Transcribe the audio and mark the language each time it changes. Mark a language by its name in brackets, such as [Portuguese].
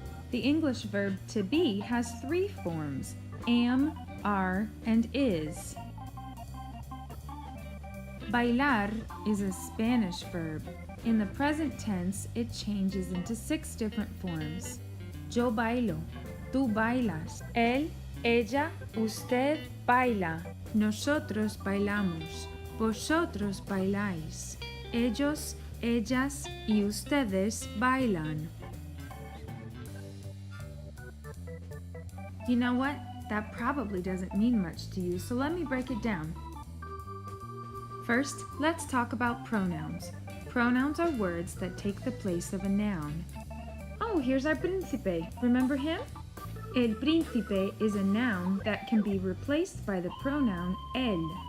[English] The English verb to be has three forms, am, are, and is. Bailar is a Spanish verb. In the present tense, it changes into 6 different forms. [Spanish] Yo bailo, tú bailas, él, ella, usted baila, nosotros bailamos, vosotros bailáis, ellos, ellas y ustedes bailan. [English] You know what? That probably doesn't mean much to you, so let me break it down. First, let's talk about pronouns. Pronouns are words that take the place of a noun. Oh, here's our príncipe. Remember him? El príncipe is a noun that can be replaced by the pronoun él.